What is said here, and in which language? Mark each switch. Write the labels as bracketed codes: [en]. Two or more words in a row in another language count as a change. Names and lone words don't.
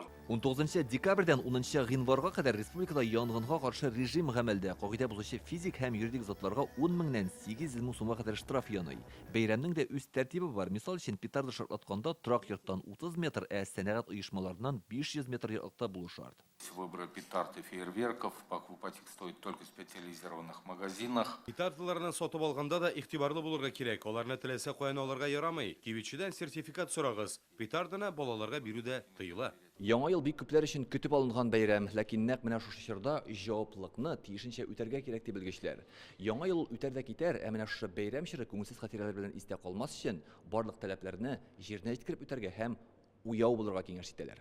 [tt] 19 декабрьдән 10 гыйнварга кадәр республикада янгынга каршы режим гамәлдә. Кагыйдә бузучы физик һәм юридик затларга 10 меңнән 800 мең сумга кадәр штраф яный. Бәйрәмнең дә үз тәртибе бар. Мисал өчен, петарда шартлатканда торак йорттан 30 метр, сәнәгать оешмаларыннан 500 метр ераклыкта булу шарт. [ru] Выбор петард и фейерверков покупать их стоит только в специализированных магазинах. [tt] Петардаларны сатып алганда да игътибарлы булырга кирәк. Аларны теләсә каян алырга ярамый. Кибетчедән сертификат сорагыз. Петарданы балаларга бирүдә тыела. Яңа ел бик күпләр өчен көтеп алынган бәйрәм, ләкин нәкъ менә шушы чорда җаваплылыкны тиешенчә үтәргә кирәк дип белгечләр. Яңа ел үтәр дә китәр, менә шушы бәйрәм чоры күңелсез хатирәләр белән истә калмас өчен барлык таләпләрне җиренә җиткереп үтәргә һәм уяу булырга киңәш итәләр.